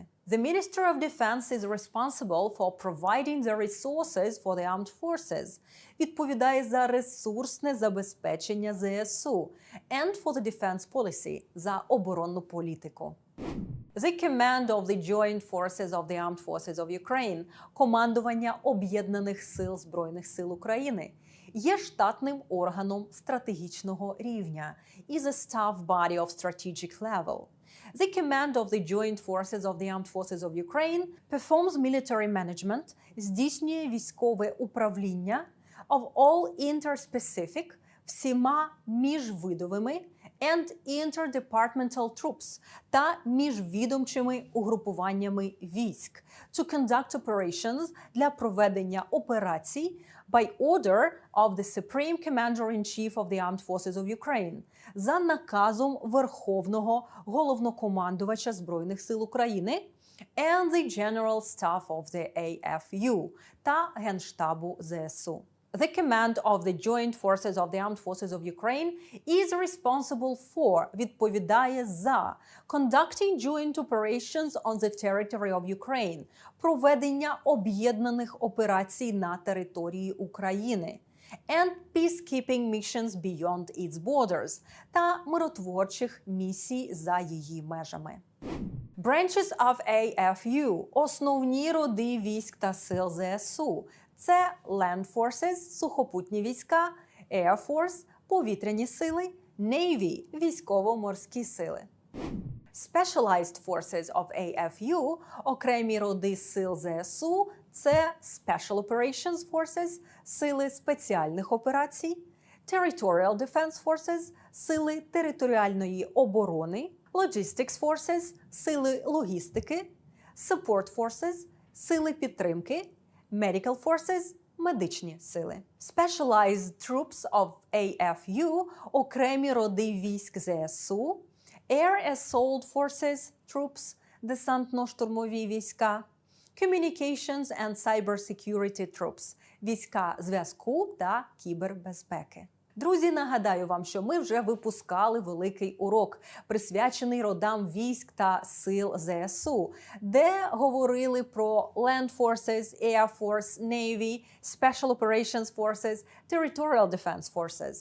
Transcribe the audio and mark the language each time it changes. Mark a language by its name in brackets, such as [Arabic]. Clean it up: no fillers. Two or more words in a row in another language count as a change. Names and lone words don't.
[English] The Ministry of Defense is responsible for providing the resources for the armed forces. [Ukrainian] Відповідає за ресурсне забезпечення ЗСУ [English] and for the defense policy – [Ukrainian] за оборонну політику. [English] The Command of the Joint Forces of the Armed Forces of Ukraine – [Ukrainian] командування Об'єднаних сил Збройних сил України – є штатним органом стратегічного рівня [English] is a staff body of strategic level. The Command of the Joint Forces of the Armed Forces of Ukraine performs military management, [Ukrainian] здійснює військове управління [English] of all interspecific, [Ukrainian] всіма міжвидовими [English] and interdepartmental troops [Ukrainian] та міжвідомчими угрупуваннями військ [English] to conduct operations [Ukrainian] для проведення операцій [English] by order of the Supreme Commander-in-Chief of the Armed Forces of Ukraine [Ukrainian] за наказом Верховного Головнокомандувача Збройних сил України [English] and the General Staff of the AFU [Ukrainian] та Генштабу ЗСУ. [English] The command of the Joint Forces of the Armed Forces of Ukraine is responsible for, [Ukrainian] відповідає за, [English] conducting joint operations on the territory of Ukraine, [Ukrainian] проведення об'єднаних операцій на території України, [English] and peacekeeping missions beyond its borders, [Ukrainian] та миротворчих місій за її межами. [English] Branches of AFU – [Ukrainian] основні роди військ та сил ЗСУ. [English] Це Land Forces – [Ukrainian] сухопутні війська, [English] Air Force – [Ukrainian] повітряні сили, Navy – військово-морські сили. [English] Specialized Forces of AFU – [Ukrainian] окремі роди сил ЗСУ – це [English] Special Operations Forces – [Ukrainian] сили спеціальних операцій, [English] Territorial Defense Forces – [Ukrainian] сили територіальної оборони, [English] Logistics Forces – [Ukrainian] сили логістики, [English] support forces – [Ukrainian] сили підтримки, [English] medical forces – [Ukrainian] медичні сили. [English] Specialized troops of AFU – [Ukrainian] окремі роди військ ЗСУ, [English] Air Assault Forces – troops – [Ukrainian] десантно-штурмові війська, [English] Communications and Cybersecurity Troops – [Ukrainian] війська зв'язку та кібербезпеки. Друзі, нагадаю вам, що ми вже випускали великий урок, присвячений родам військ та сил ЗСУ, де говорили про [English] Land Forces, Air Force, Navy, Special Operations Forces, Territorial Defense Forces.